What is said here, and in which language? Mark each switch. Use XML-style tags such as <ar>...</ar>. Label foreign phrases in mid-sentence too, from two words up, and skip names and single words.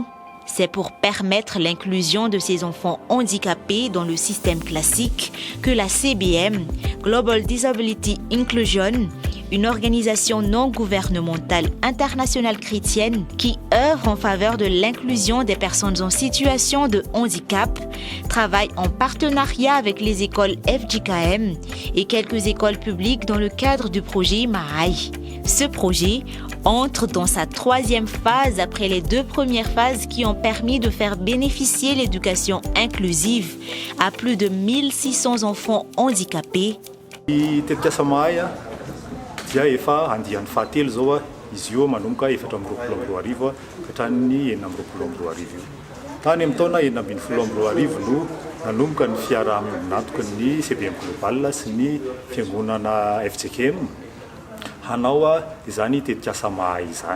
<fr>C'est pour permettre l'inclusion de ces enfants handicapés dans le système classique que la CBM, Global Disability Inclusion, une organisation non gouvernementale internationale chrétienne qui œuvre en faveur de l'inclusion des personnes en situation de handicap, travaille en partenariat avec les écoles FJKM et quelques écoles publiques dans le cadre du projet MAAI. Ce projet entre dans sa 3e phase après les 2 premières phases qui ont permis de faire bénéficier l'éducation inclusive à plus de 1600 enfants handicapés.</fr> <mg>Dia efa andian'ny fahatelo zao izy io manomboka 4 ka hatramin'ny 9 io. Tany amin'ny taona 9 no nanomboka ny fiarahaminantoka ny CBM Global sy ny fiangonana FJKM hanao izany tetikasa mahay izany.</mg>